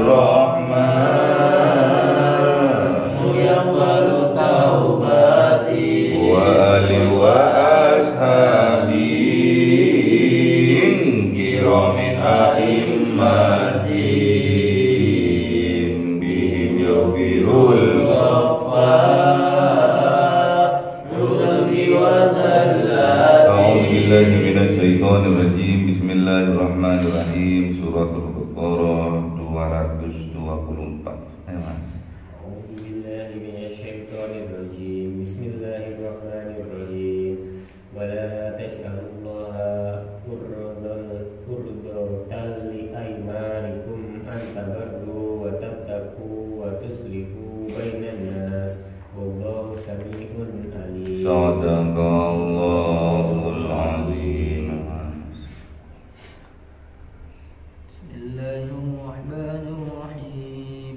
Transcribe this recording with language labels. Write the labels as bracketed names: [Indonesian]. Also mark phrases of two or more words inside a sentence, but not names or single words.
[Arabic] رحمن يقبل التوبة وآل وأصحاب كرام أئمة بهم يغفر بسم الله الرحمن الرحيم. [Javanese] Suratul Baqarah 224. Ayo Mas. [Arabic] أعوذ بالله من الشيطان الرجيم. بسم الله الرحمن الرحيم. ولا تجعلوا الله عرضة لأيمانكم أن تبروا وتتقوا وتصلحوا بين الناس. والله سميع عليم. صدق الله العظيم. بسم الله الرحمن الرحيم.